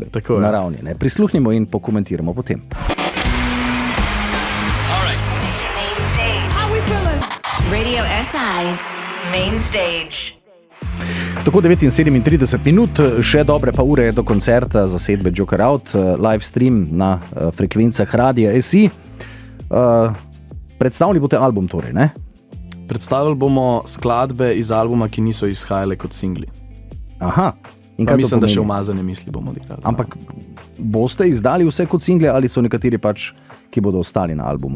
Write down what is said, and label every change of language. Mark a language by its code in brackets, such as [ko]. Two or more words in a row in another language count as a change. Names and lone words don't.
[sl] Naravni, ne. Prisluhnimo in pokomentiramo potem. Radio SI Main Stage. Tako 37 minut, še dobre pa ure do koncerta zasedbe Joker Out, [en] live stream [sl] na frekvencah Radia SI. Predstavili boste album torej, ne? Predstavili bomo skladbe iz albuma, ki niso izhajale kot singli. Aha. In pa mislim, da še umazane misli bomo odigrali. Ampak boste izdali vse kot single ali so nekateri pač, ki bodo ostali na albumu?